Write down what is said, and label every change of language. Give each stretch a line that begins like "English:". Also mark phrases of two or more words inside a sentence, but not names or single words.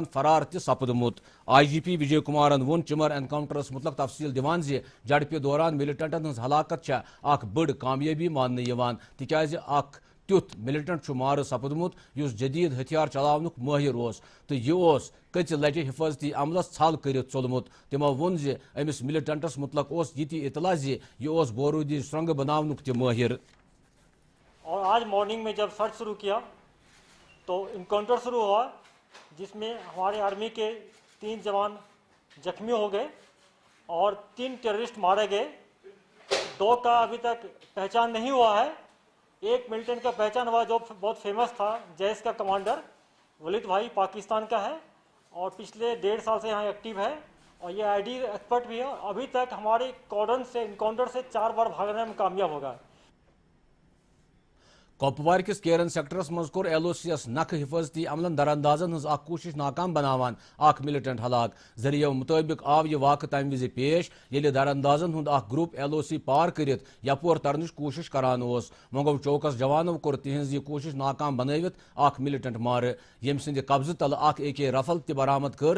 Kashmiri: فرار تہ سپدمت IGP وجے کمارن وون چمر انکاؤنٹرس متعلق تفصیل دِوان جڑپہ دوران ملٹنٹن ہز ہلاکت اخ بڑ کامیابی ماننہ یوان تکیاز اخ تیُتھ ملٹنٹ مار سپدمت یس جدید ہتھیار چلاونک ماہر تو یہ کچ لٹہ حفاظتی عملس ژھل کرت ژولمت تمو وون امس ملٹنٹس متعلق یہ اطلاع یہ بورودی سرنگ بناونک تہ ماہر.
Urdu: اور آج مارننگ میں جب سرچ شروع کیا تو انکاؤنٹر شروع ہوا جس میں ہمارے آرمی کے 3 جوان زخمی ہو گئے اور 3 ٹیررسٹ مارے گئے. 2 کا ابھی تک پہچان نہیں ہوا ہے. ایک ملٹنٹ کا پہچان ہوا جو بہت فیمس تھا جیش کا کمانڈر ولید بھائی پاکستان کا ہے اور پچھلے 1.5 سال سے یہاں ایکٹیو ہے اور یہ
English: ID expert
Urdu: بھی ہے. ابھی تک ہمارے کارڈن سے انکاؤنٹر سے 4 بار بھاگنے میں کامیاب ہوگا.
Kashmiri: کپوار کس کیرن سیکٹرس مز کور LOC یس نکھ حفاظتی عملن دراندازن ہز اخ کوشش ناکام بناوان اخ ملٹنٹ ہلاک. ذریعہ مطابق آو یہ واقع تمہ وز پیش یل دراندازن ہند اخ گروپ LOC پار کرت یپور ترنچ کوشش کران مگو چوکس جوانو کور تہذ یہ کوشش ناکام بنوت اخ ملٹنٹ مار یم سند قبضہ تل اخ AK رفل تہ برآمد کر.